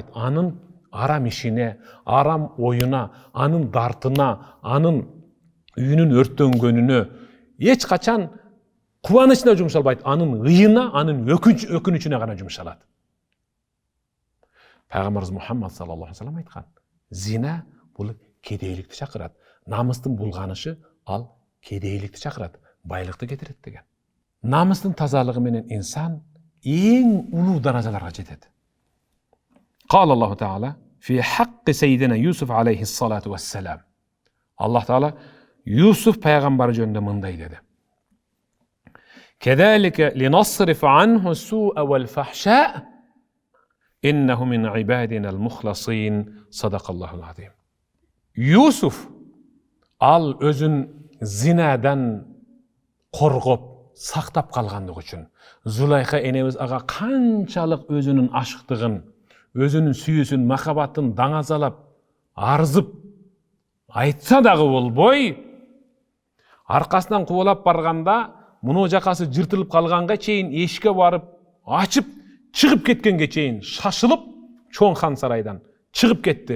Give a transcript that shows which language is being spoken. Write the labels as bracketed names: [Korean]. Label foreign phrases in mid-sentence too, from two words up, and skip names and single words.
[Kyrgyz] Анын арам ишине, арам оюна, анын дартына, анын үйүнүн өрттөнгөнүнө эч качан кубанычына жумшалбайт. Анын ыйына, анын өкүнүчүнө гана жумшалат. Пайгамбарыбыз Мухаммад [Arabic] صلى الله عليه وسلم [Kyrgyz] айткан: зина бул кедейликти чакырат. Намыстын булганышы ал кедейликти чакырат, байлыкты кетирет деген. Намыстын тазалыгы менен инсан эң улуу даражаларга жетет. [Arabic] قال الله تعالى في حق سيدنا يوسف عليه الصلاة والسلام. [Kyrgyz] Allah Teala Yusuf peygamber jönünde mınday dedi. [Arabic] كذلك لنصرف عنه السوء والفحشاء إنه من عبادنا المخلصين. صدق الله العظيم. [Kyrgyz] Yusuf al özün zinadan korgop saktap kalganlık üçün Zulayha enemiz ağa kançalık özünün aşıktığın, özünün sүйүүсүн, махабатын даңазалап, арзып, айтса дагы болбой, аркасынан кубалап барганда, муну жакасы жыртылып калганга чейин эшикке барып, ачып, чыгып кеткенге чейин шашылып, чоң хан сарайдан чыгып кетти.